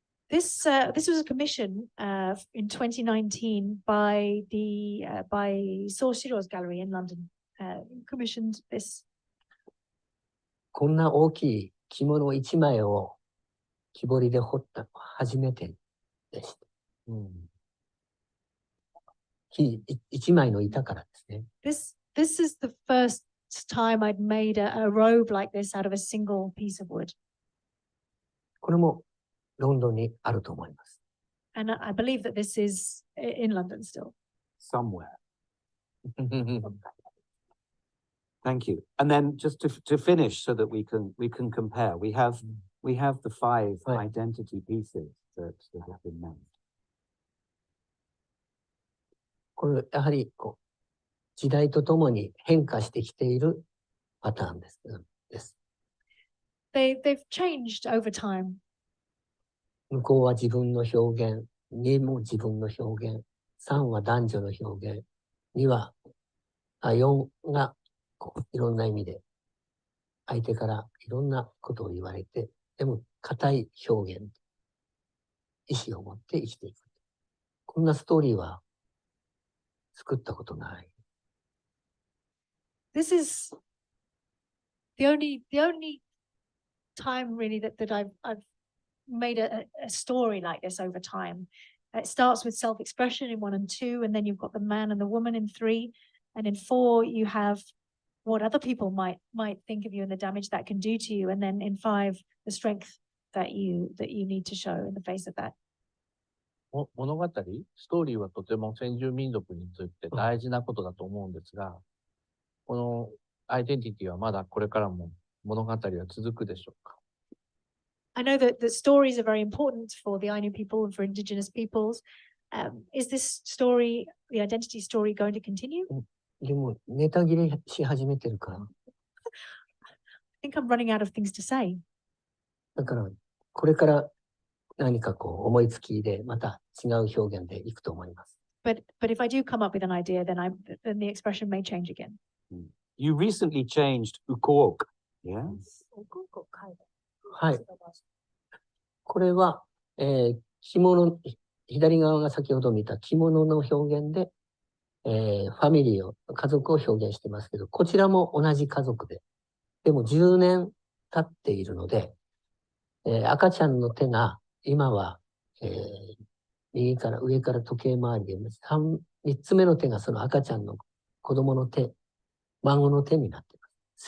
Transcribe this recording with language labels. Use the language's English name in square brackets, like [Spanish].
[English] This was a commission in 2019 by Saw Shiro's gallery in London. Commissioned this. [Japanese] こんな大きい着物1枚を木彫りで彫ったのは初めてでした。木1枚の板からですね。 [English] This is the first time I'd made a robe like this out of a single piece of wood. [Japanese] これもロンドンにあると思います。 [English] And I believe that this is in London still. Somewhere. Thank you. And then just to finish so that we can compare, we have the 5 identity pieces that have been made. [Japanese] これやはり時代とともに変化してきているパターンです。 [English] They've changed over time. [Japanese] 向こうは自分の表現、2も自分の表現、3は男女の表現、4がいろんな意味で相手からいろんなことを言われて、でも固い表現、意志を持って生きていく。こんなストーリーは作ったことない。 [English] This is the only time really that I've made a story like this over time. It starts with self-expression in 1 and 2, and then you've got the man and the woman in 3, and in 4 you have what other people might think of you and the damage that can do to you, and then in 5 the strength that you need to show in the face of that. [Japanese] 物語、ストーリーはとても先住民族について大事なことだと思うんですが、このアイデンティティはまだこれからも物語は続くでしょうか？ [English] I know that the stories are very important for the Ainu people and for indigenous peoples. Is this story, the identity story, going to continue? [Japanese] でもネタ切れし始めてるから。 [English] I think I'm running out of things to say. [Japanese] だからこれから何か思いつきでまた違う表現でいくと思います。 [English] But if I do come up with an idea, then the expression may change again. You recently changed ukook, yes? [Japanese] はい。これは、着物、左側が先ほど見た着物の表現で、ファミリー家族を表現してますけど、こちらも同じ家族で、でも10年経っているので、赤ちゃんの手が今は、右から上から時計回りで3つ目の手がその赤ちゃんの子供の手、孫の手になっています。